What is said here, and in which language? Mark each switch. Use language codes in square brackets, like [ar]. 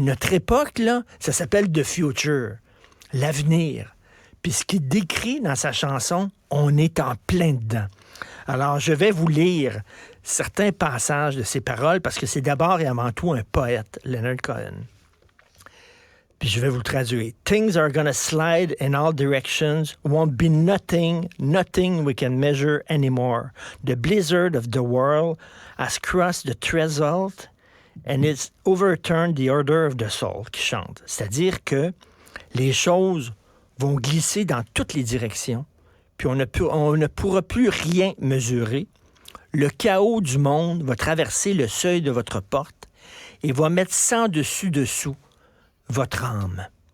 [fr] Notre époque, là, ça s'appelle The Future, l'avenir. Puis ce qu'il décrit dans sa chanson, on est en plein dedans. Alors, je vais vous lire certains passages de ses paroles, parce que c'est d'abord et avant tout un poète, Leonard Cohen. Puis je vais vous le traduire. [en] Things are gonna slide in all directions, won't be nothing we can measure anymore. The blizzard of the world has crossed the threshold and it's overturned the order of the soul, [fr] qui chante. C'est-à-dire que les choses vont glisser dans toutes les directions, puis on ne pourra plus rien mesurer. Le chaos du monde va traverser le seuil de votre porte et va mettre sans dessus-dessous votre âme.